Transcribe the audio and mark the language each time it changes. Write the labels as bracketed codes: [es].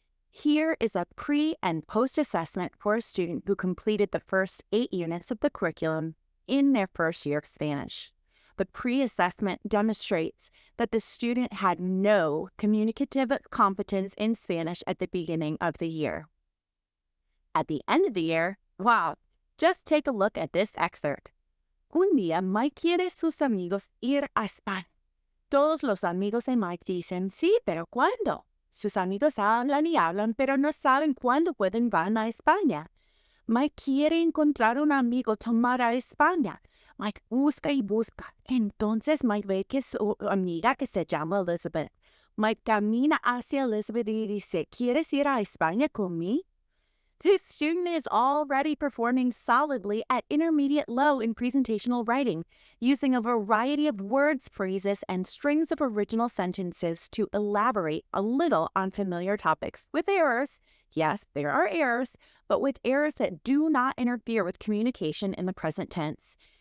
[en] Here is a pre- and post-assessment for a student who completed the first 8 units of the curriculum in their first year of Spanish. The pre-assessment demonstrates that the student had no communicative competence in Spanish at the beginning of the year. At the end of the year, wow, just take a look at this excerpt. [es] Un día Mike quiere sus amigos ir a España. Todos los amigos de Mike dicen, sí, pero ¿cuándo? Sus amigos hablan y hablan, pero no saben cuándo pueden van a España. Mike quiere encontrar un amigo tomar a España. Mike busca y busca. Entonces Mike ve que su amiga que se llama Elizabeth. Mike camina hacia Elizabeth y dice, ¿quieres ir a España conmigo? [en] This student is already performing solidly at intermediate low in presentational writing, using a variety of words, phrases, and strings of original sentences to elaborate a little on familiar topics, with errors. Yes, there are errors, but with errors that do not interfere with communication in the present tense.